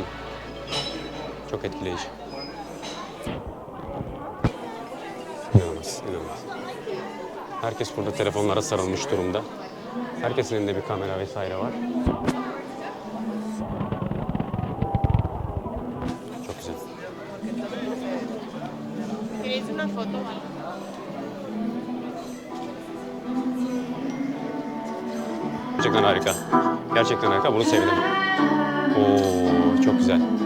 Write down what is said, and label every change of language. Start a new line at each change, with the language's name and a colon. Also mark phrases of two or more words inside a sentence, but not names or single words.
Turkish: Çok etkileyici. İnanılmaz, inanılmaz. Herkes burada telefonlara sarılmış durumda. Herkesin elinde bir kamera vesaire var. Çok güzel.
Spanish: ¿Quieres una foto?
Turkish: Gerçekten harika. Gerçekten harika. Bunu sevdim. Oo, çok güzel.